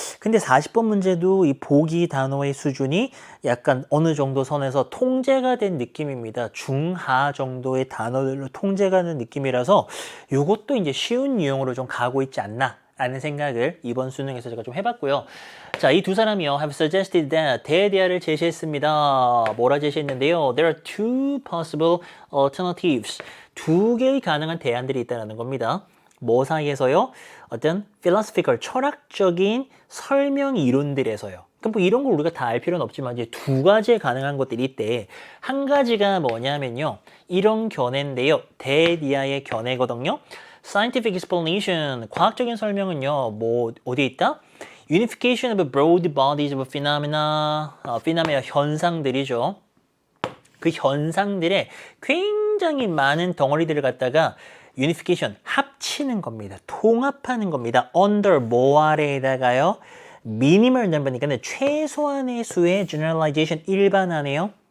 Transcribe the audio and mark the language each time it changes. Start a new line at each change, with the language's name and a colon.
Korean: 근데 40번 문제도 이 보기 단어의 수준이 약간 어느 정도 선에서 통제가 된 느낌입니다. 중하 정도의 단어들로 통제가 된 느낌이라서 요것도 이제 쉬운 유형으로 좀 가고 있지 않나 라는 생각을 이번 수능에서 제가 좀 해봤고요. 자, 이 두 사람이요.
English: have suggested that
Korean: 대대화를 제시했습니다. 뭐라 제시했는데요.
English: There are two possible alternatives.
Korean: 두 개의 가능한 대안들이 있다는 겁니다. 뭐 사이에서요? 어떤 philosophical, 철학적인 설명 이론들에서요. 그럼 뭐 이런 걸 우리가 다 알 필요는 없지만 이제 두 가지의 가능한 것들이 있대. 한 가지가 뭐냐면요. 이런 견해인데요. 대디아의 견해거든요.
English: Scientific explanation,
Korean: 과학적인 설명은요. 뭐 어디에 있다?
English: Unification of broad bodies of phenomena, phenomena
Korean: 현상들이죠. 그 현상들의 굉장히 많은 덩어리들을 갖다가 유니피케이션, 합치는 겁니다. 통합하는 겁니다. under 뭐 아래에다가요. 미니멀 넘버니까 최소한의 수의 generalization 일반화네요.